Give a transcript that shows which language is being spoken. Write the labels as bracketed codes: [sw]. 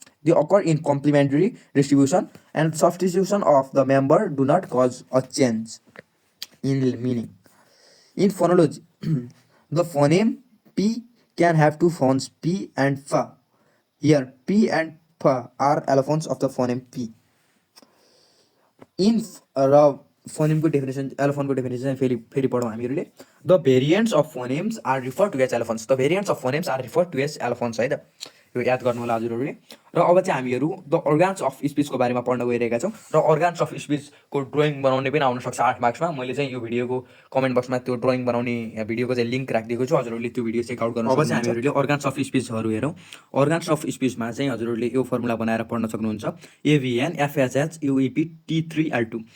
[en] They occur in complementary distribution, and substitution of the member do not cause a change in meaning. In phonology, the phoneme P can have two phones P and F. Here, P and F are allophones of the phoneme P. [ne] In phoneme को definition, allophone को definition फेरि पढौँ हामीहरूले। [en] The variants of phonemes are referred to as allophones. The variants of phonemes are referred to as allophones [ne] है त, यो याद गर्नु होला हजुरहरूले। र अब चाहिँ हामीहरू द अर्गान्स अफ स्पिचको बारेमा पढ्न गइरहेका छौँ र अर्गान्स अफ स्पिचको ड्रइङ बनाउने पनि आउन सक्छ 8 मार्क्समा। मैले चाहिँ यो भिडियोको कमेन्ट बक्समा त्यो ड्रइङ बनाउने भिडियोको चाहिँ लिङ्क राखिदिएको छु, हजुरहरूले त्यो भिडियो चेकआउट गर्नु सक्नुहुन्छ। अब चाहिँ हामीहरूले अर्गान्स अफ स्पिचहरू हेरौँ। अर्गान्स अफ स्पिचमा चाहिँ हजुरहरूले यो फर्मुला बनाएर पढ्न सक्नुहुन्छ, एभिएन एफएचएच युइपी टी3एल2।